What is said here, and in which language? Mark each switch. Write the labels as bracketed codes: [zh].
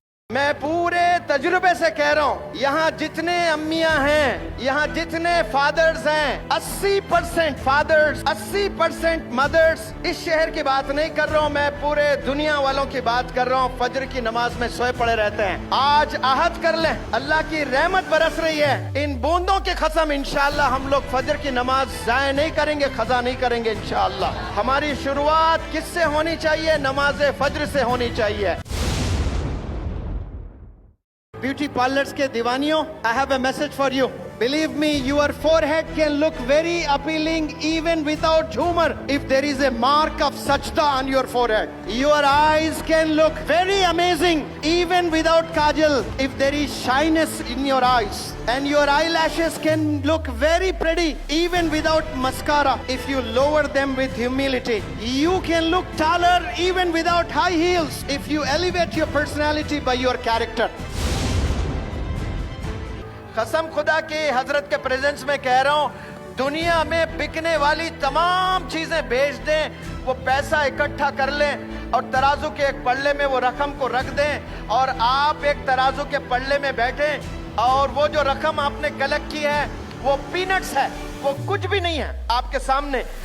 [hi] मैं पूरे तजुर्बे से कह रहा हूँ, यहाँ जितने अम्मियां हैं, यहाँ जितने फादर्स हैं, 80% फादर्स, 80% मदर्स, इस शहर की बात नहीं कर रहा हूँ, मैं पूरे दुनिया वालों की बात कर रहा हूँ, फजर की नमाज में सोए पड़े रहते हैं। आज आहद कर लें, अल्लाह की रहमत बरस रही है, इन बूंदों की कसम इंशाअल्लाह हम लोग फजर की नमाज जाया नहीं करेंगे, खजा नहीं करेंगे इंशाअल्लाह। हमारी शुरुआत किससे होनी चाहिए? नमाज फजर से होनी चाहिए। ब्यूटी पार्लर्स के दीवानियों, [en] I have a message for you. Believe me, your forehead can look very appealing even without humor if there is a mark of sajda on your forehead. Your eyes can look very amazing even without kajal if there is shyness in your eyes. And your eyelashes can look very pretty even without mascara if you lower them with humility. You can look taller even without high heels if you elevate your personality by your character. [hi] कसम खुदा की हजरत के presence में कह रहा हूँ, दुनिया में बिकने वाली तमाम चीजें बेच दें, वो पैसा इकट्ठा कर लें और तराजू के एक पल्ले में वो रकम को रख दें और आप एक तराजू के पल्ले में बैठें और वो जो रकम आपने कलेक्ट की है वो पीनट्स है, वो कुछ भी नहीं है आपके सामने।